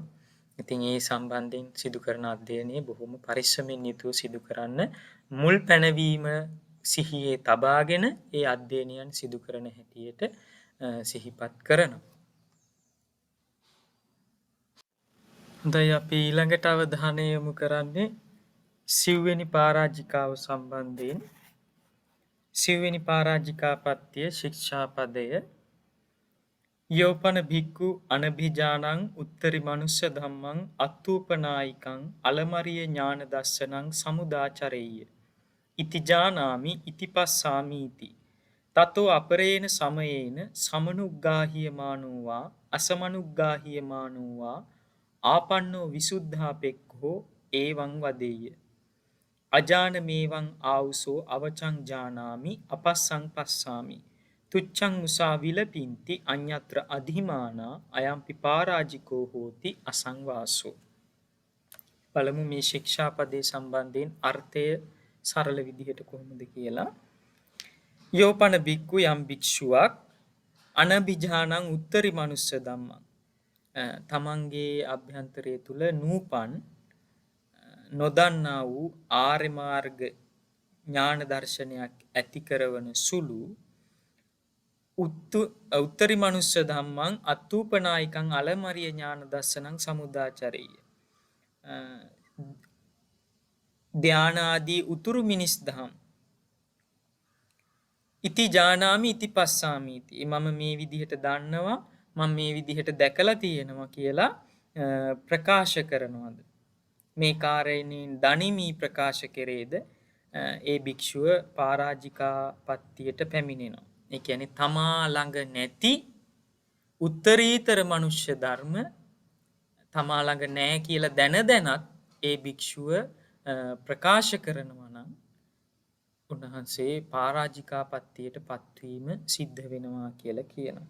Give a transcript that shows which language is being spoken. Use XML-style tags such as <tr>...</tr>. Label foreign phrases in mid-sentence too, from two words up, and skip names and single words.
<si>ඉතින් ඒ සම්බන්ධයෙන් සිදු කරන අධ්‍යයනය බොහොම පරිස්සමෙන් යුතුව සිදු කරන්න මුල් පැනවීම සිහියේ තබාගෙන ඒ අධ්‍යයනයන් සිදු කරන හැටියට සිහිපත් කරනවා. හොඳයි අපි ඊළඟට අවධානය යොමු කරන්නේ සිව්වෙනි පරාජිකාව සම්බන්ධයෙන්.</si> <pi>සිව්වෙනි පරාජිකා පත්තිය ශික්ෂාපදය යෝපන භික්ඛු අනභිජානං උත්තරි මනුස්ස ධම්මං අත්තූපනායිකං අලමරිය ඥාන දස්සනං සමුදාචරෙය්‍ය ඉති ජානාමි ඉති පස්සාමි ඉති තතෝ අපරේන සමයේන සමනුග්ගාහියමානෝවා අසමනුග්ගාහියමානෝවා ආපන්නෝ විසුද්ධාපෙක්ඛෝ ඒවං වදෙය්‍ය. අජාන මේවං ආවුසෝ අවචං ජානාමි අපස්සං පස්සාමි. තුච්ඡං මුසා විලපින්ති අඤ්ඤත්‍ර අධිමානා අයම්පි පරාජිකෝ හෝති අසංවාසෝ.</pi> <si>බලමු මේ ශික්ෂාපදේ සම්බන්ධයෙන් අර්ථය සරල විදිහට කොහොමද කියලා.</si> <pi>යෝපන බික්කු</pi> <si>යම් භික්ෂුවක්</si> <pi>අනබිජානං උත්තරී මනුස්ස ධම්මං,</pi> <si>තමන්ගේ අභ්‍යන්තරය තුල නූපන් නොදන්නා වූ ආර්ය මාර්ග ඥාන දර්ශනයක් ඇති කරවන සුළු</si> <pi>උත්තරී මනුස්ස ධම්මං අත්තූපනායිකං අලමරිය ඥාන දස්සනං සමුදාචරෙය්‍ය.</pi> <si>ධානාදී උතුරු මිනිස් දහම්</si> <pi>ඉති ජානාමි ඉති පස්සාමි ඉති.</pi> <si>මම මේ විදිහට දන්නවා, මම මේ විදිහට දැකලා තියෙනවා කියලා ප්‍රකාශ කරනවාද? මේ කාරණේන් දනිමි ප්‍රකාශ කෙරේද ඒ භික්ෂුව පරාජිකාපත්තියට පැමිණෙනවා. ඒ කියන්නේ තමා ළඟ නැති උත්තරීතර මනුෂ්‍ය ධර්ම තමා ළඟ නැහැ කියලා දැනත් ඒ භික්ෂුව ප්‍රකාශ කරනවා නම් උන්වහන්සේ පරාජිකාපත්තියට පත්වීම සිද්ධ වෙනවා කියලා කියනවා.</si>